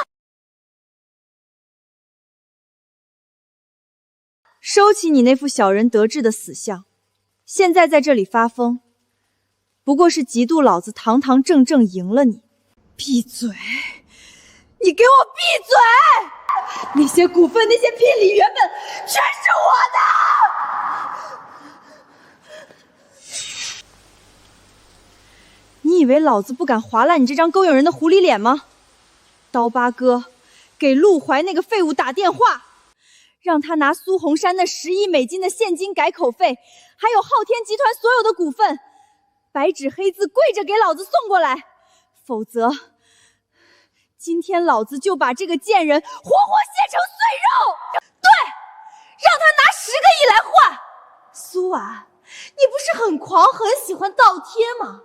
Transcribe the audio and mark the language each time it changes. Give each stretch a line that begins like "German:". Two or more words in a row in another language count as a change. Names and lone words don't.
Chinese: 收起你那副小人得志的死相，現在在這裡發瘋，不過是嫉妒老子堂堂正正贏了你。閉嘴！你給我閉嘴！那些股份，那些聘禮原本全是我的！你以為老子不敢劃爛你這張勾引人的狐狸臉嗎？刀疤哥，給陸懷那個廢物打電話，讓他拿蘇紅山那10億美金的現金改口費，還有昊天集團所有的股份，白紙黑字跪着給老子送過來，否則今天老子就把這個賤人活活切成碎肉！對，讓他拿10個億來換。蘇婉， 你不是很狂，很喜歡倒貼嗎？